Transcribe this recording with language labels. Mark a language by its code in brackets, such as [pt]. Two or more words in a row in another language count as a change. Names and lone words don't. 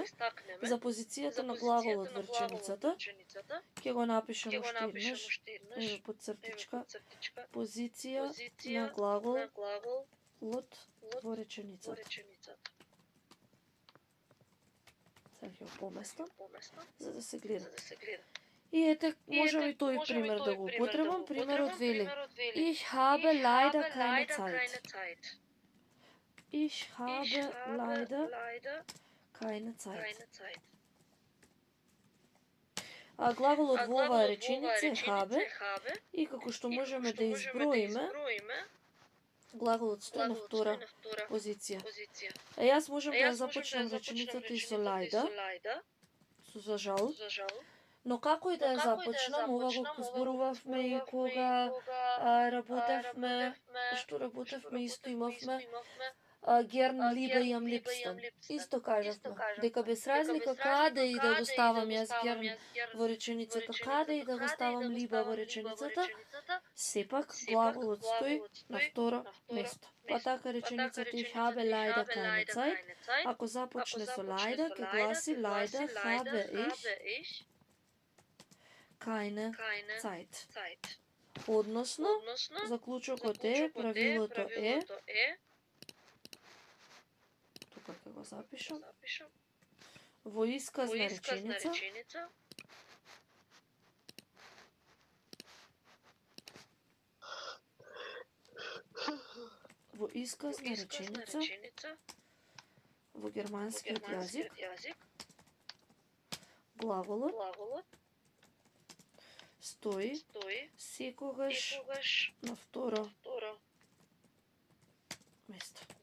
[mk] За позицијата на глаголот во реченицата, ќе го напишеме уште еднаш, еве под цртичка, позиција на глаголот во реченицата. Сега ќе го поместам, за да се гледа. И ете, можам и тој пример да го употребам. Примерот вели: [de] Ich habe leider keine Zeit. Ich habe leider keine Zeit. [mk] Глаголот во оваа реченица е habe и како што можеме да изброиме, глаголот стои на втора позиција. Јас можам да ја започнам реченицата и со leider, со за жал. Но како и да ја започнам, ова го зборувавме и кога работевме, исто имавме [de] Gern lieber am liebsten. [mk] Исто кажавме, дека без разлика каде и да го ставам јас Gern во реченицата, каде и да го ставам lieber во реченицата, сепак глаголот стои на второ место. Па така реченицата [de] Ich habe leider keine Zeit, [mk] ако започне со [de] leider, [mk] ќе гласи [de] leider habe ich keine Zeit. [mk] Односно, заклучокот е, правилото е, тука ќе го запишам, во исказна реченица, во германскиот јазик, глаголот стои секогаш на второ место.